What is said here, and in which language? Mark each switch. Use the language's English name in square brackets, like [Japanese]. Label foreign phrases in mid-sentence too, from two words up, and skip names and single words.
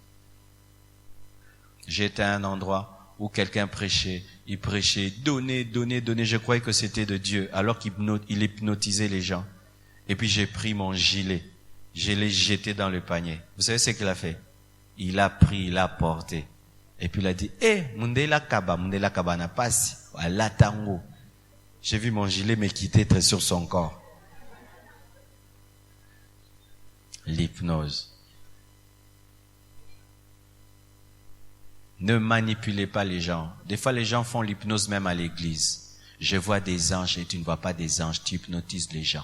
[French] J'étais à un endroit où quelqu'un prêchait, il prêchait, donnez. Je croyais que c'était de Dieu, alors qu'il hypnotisait les gens. Et puis j'ai pris mon gilet, je l'ai jeté dans le panier. Vous savez ce qu'il a fait? Il a pris, il a porté. Et puis il a dit, [Lingala] mundela kaba na pasi, ala tango. [French] J'ai vu mon gilet me quitter très sur son corps. L'hypnose. Ne manipulez pas les gens. Des fois, les gens font l'hypnose même à l'église. Je vois des anges et tu ne vois pas des anges, tu hypnotises les gens.